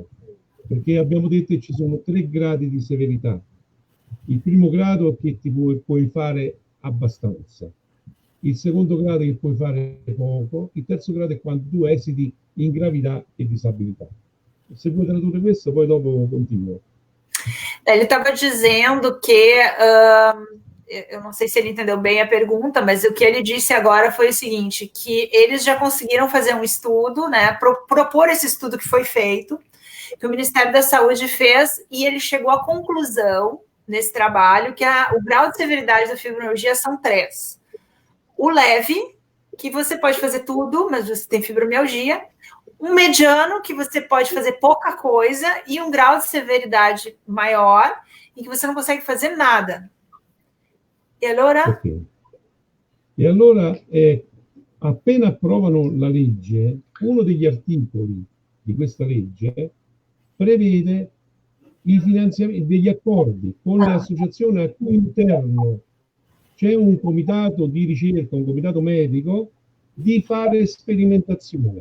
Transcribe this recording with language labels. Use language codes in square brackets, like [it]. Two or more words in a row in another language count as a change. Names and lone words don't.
[it] Perché abbiamo detto che ci sono 3 gradi di severità. Il primo grado è che ti puoi fare abbastanza, il secondo grado è che puoi fare poco, il terzo grado è quando tu esiti in gravità e disabilità. Se vuoi tradurre questo, poi dopo continuo. [pt] Ele estava dizendo que, eu não sei se ele entendeu bem a pergunta, mas o que ele disse agora foi o seguinte, que eles já conseguiram fazer um estudo, né, propor esse estudo que foi feito, que o Ministério da Saúde fez, e ele chegou à conclusão, nesse trabalho, que o grau de severidade da fibromialgia são 3. O leve, que você pode fazer tudo, mas você tem fibromialgia. Um mediano, que você pode fazer pouca coisa, e um grau de severidade maior, em que você não consegue fazer nada. [it] E allora? Okay. E allora, appena approvano la legge, uno degli articoli di questa legge prevede il finanziamento degli accordi con le associazioni a cui interno c'è un comitato di ricerca, un comitato medico, di fare sperimentazione.